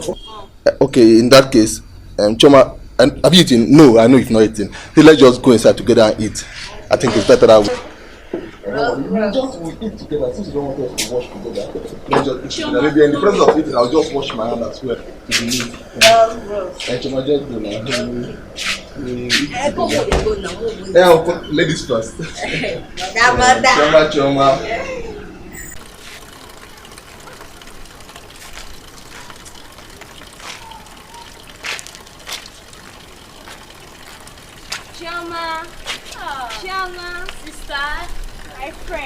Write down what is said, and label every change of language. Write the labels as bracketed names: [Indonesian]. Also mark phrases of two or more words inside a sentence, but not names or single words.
[English] Okay, in that case, Choma, and have you eaten? No, I know you've not eaten. Hey, let's just go inside together and eat. I think it's better that way. Just eat together since you don't want us to wash together. Let's just eat together. Maybe in the process of eating, I'll just wash my hand as well. If you need. Choma, just go now. Ladies first. Choma. Chioma, sister, my friend.